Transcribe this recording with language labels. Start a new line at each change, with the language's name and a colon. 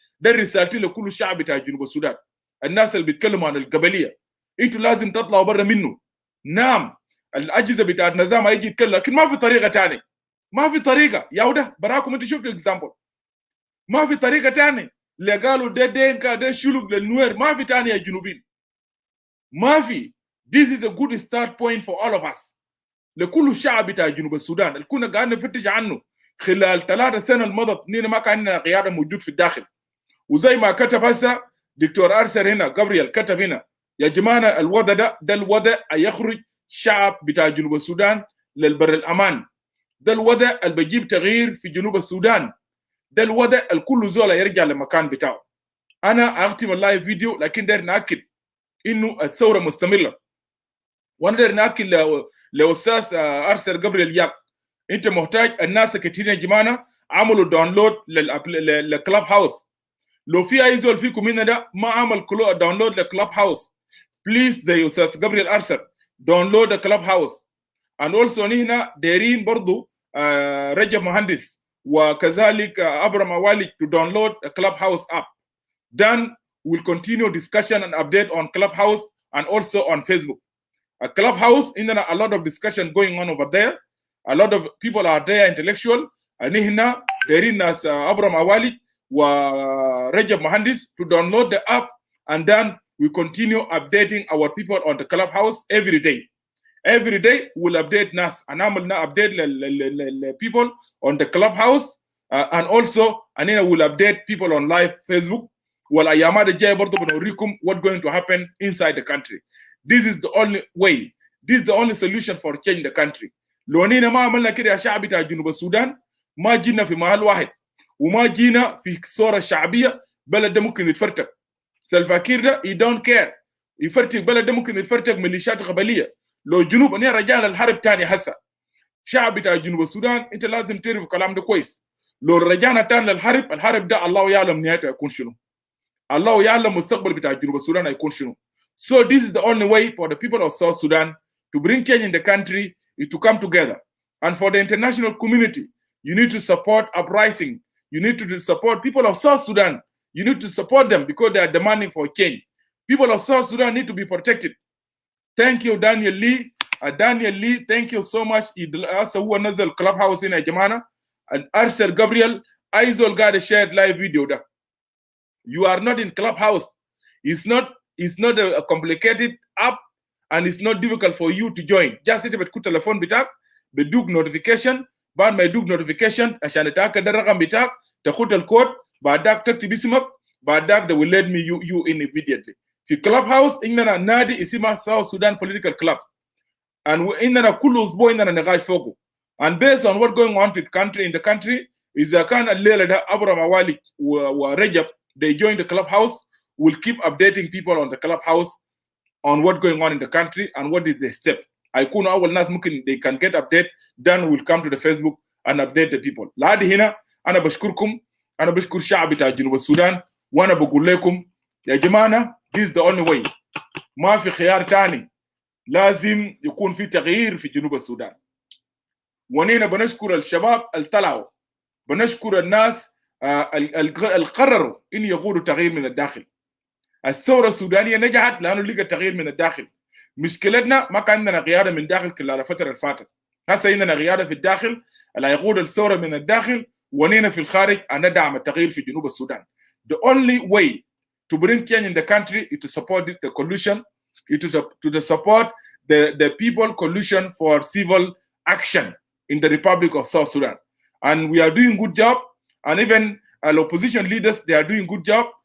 Arabic: ده رسالتي لكل الشعب بتاع جنوب السودان، الناس اللي بيتكلموا عن القبليه انتوا لازم تطلعوا برا منه. نعم الاجهزه بتاعت النظام هيجي يتكلم، لكن ما في طريقه ثانيه، ما في طريقه يا وده براكم انت شفتوا اكزامبل، ما في طريقه ثانيه اللي قالوا ده دينكا ده شلوك للنوير، ما في ثانيه يا جنوبين، ما في.
English: This is a good start point for all of us.
Arabic: لكل الشعب بتاع جنوب السودان اللي كنا قاعدين نفتش عنه خلال 3 سنين المضت، نينا ما كان عندنا قياده موجود في الداخل. وزي ما كتب هسه دكتور ارسل هنا، جابرييل كتب هنا، يا جماعه الوضع ده الوضع يخرج شعب بتاع جنوب السودان للبر الامان، ده الوضع اللي بيجيب تغيير في جنوب السودان، ده الوضع الكل زول يرجع لمكان بتاعه. انا اختم اللايف فيديو، لكن داير ناكد انه الثوره مستمره، وانا داير ناكد لاستاذ ارسل جابرييل ياك، انت محتاج الناس كتير يا جماعه عملوا داونلود للكلاب هاوس. لو في اي زول فيكم هنا ده ما عمل داونلود لكلاب هاوس، بليز زي استاذ جابرييل ارسل داونلود الكلاب هاوس.
English: and also
Arabic: هنا دايرين برضو رجب مهندس وكذلك ابرم اوالي
English: to download a clubhouse app. Then we'll continue discussion and update on Clubhouse and also on Facebook. A Clubhouse, in a lot of discussion going on over there. A lot of people are there, intellectual. And
Arabic: هنا دايرين ناس ابرم اوالي ورجب مهندس
English: to download the app, and then we continue updating our people on the Clubhouse every day. Every day we'll update NAS and
Arabic: عملنا
English: update people on the Clubhouse and also and then we'll update people on live Facebook.
Arabic: والأيامات الجاية برضو بنوريكم
English: what's going to happen inside the country. This is the only way. This is the only solution for change the country.
Arabic: لو أننا ما عملنا كده يا شعب بتاع جنوب السودان، ما جينا في محل واحد وما جينا في صورة شعبية، بلد ده ممكن يتفرتك. سلفاكير ده
English: he don't care
Arabic: يفرتك بلد ده، ممكن يتفرتك ميليشيات قبلية. لو جنوب أنا رجال الحرب تاني هسه، شعب بتاع جنوب السودان انت لازم تعرف الكلام ده كويس. لو رجعنا تاني للحرب، الحرب ده الله يعلم نهايته هيكون شنو، الله يعلم المستقبل بتاع جنوب السودان هيكون شنو.
English: So this is the only way for the people of South Sudan to bring change in the country is to come together. And for the international community, you need to support uprising. You need to support people of South Sudan. You need to support them because they are demanding for change. People of South Sudan need to be protected. Thank you Daniel Lee. Daniel Lee, thank you so much.
Arabic: هسه هو نزل كلاب هاوس هنا يا جماعه. ارسل جابرييل ايزول قاعد شير لايف فيديو ده.
English: You are not in Clubhouse. It's not a complicated app and it's not difficult for you to join. Just sit
Arabic: بتكون تليفون بتاعك بدوك notification، بعد ما يدوك notification عشان تتاكد الرقم بتاعك تاخد الكود، بعدك تكتب اسمك، بعدك
English: they will let me you in immediately.
Arabic: في Clubhouse عندنا نادي اسمه South Sudan Political Club. and عندنا كل اسبوع عندنا نقاش فوقه.
English: And based on what going on in the country
Arabic: إذا كان الليلة ده أبرم أوالي ورجب
English: they join the Clubhouse, will keep updating people on the Clubhouse on what's going on in the country and what is the step.
Arabic: هيكونوا أول ناس ممكن
English: they can get update, then we'll come to the Facebook and update the people.
Arabic: لهذه هنا أنا بشكركم، أنا بشكر الشعب بتاع جنوب السودان، وأنا بقول لكم يا جماعة
English: this is the only way.
Arabic: ما في خيار تاني، لازم يكون في تغيير في جنوب السودان. ونينا بنشكر الشباب اللي طلعوا، بنشكر الناس اللي قرروا ان يقودوا تغيير من الداخل. الثوره السودانيه نجحت لانه لقى تغيير من الداخل. مشكلتنا ما كان عندنا قياده من الداخل خلال الفتره اللي فاتت، هسه عندنا قياده في الداخل اللي يقود الثوره من الداخل، ونينا في الخارج ان ندعم التغيير في جنوب السودان.
English: The only way to bring change in the country is to support the coalition, is to support the people coalition for civil action in the Republic of South Sudan. And we are doing good job, and even opposition leaders, they are doing good job.